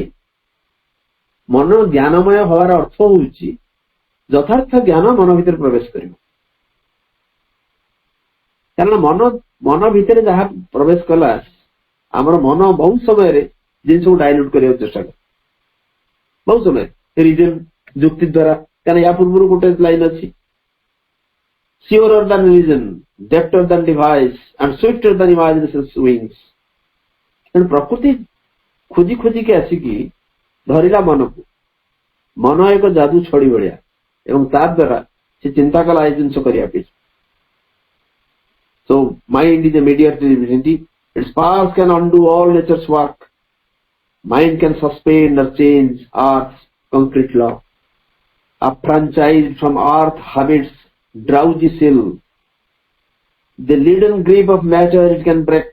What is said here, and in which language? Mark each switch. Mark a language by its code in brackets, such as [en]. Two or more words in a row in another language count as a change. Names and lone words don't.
[or] ମନ ଜ୍ଞାନମୟ ହବାର ଅର୍ଥ ହଉଛି ଯଥାର୍ଥ ଜ୍ଞାନ ମନ ଭିତରେ ପ୍ରବେଶ କରିବ। କାରଣ ମନ ଭିତରେ ଯାହା ପ୍ରବେଶ କଲା, ଆମର ମନ ବହୁତ ସମୟରେ ଜିନିଷକୁ ଡାଇଲ୍ୟୁଟ କରିବାକୁ ଚେଷ୍ଟା କରେ, ବହୁତ ସମୟରେ ରିଜନ ଯୁକ୍ତି ଦ୍ୱାରା। କାରଣ ୟା ପୂର୍ବରୁ ଗୋଟେ ଲାଇନ ଅଛି, [en] surer than reason, depther than device and swifter than imagination's wings। [or] ତେଣୁ ପ୍ରକୃତି ଖୋଜି ଖୋଜିକି ଆସିକି ଧରିଲା ମନକୁ, ମନ ଏକ ଯାଦୁ ଛଡି ଭଳିଆ, ଏବଂ ତା ଦ୍ୱାରା ସେ ଚିନ୍ତା କଲା ଏ ଜିନିଷ କରିବା ପାଇଁ। [en] So mind is a mediator divinity. Its powers can undo all nature's work. Mind can suspend or change earth's concrete law. Affranchised from earth habits drowsy sill, the leaden grip of matter it can break.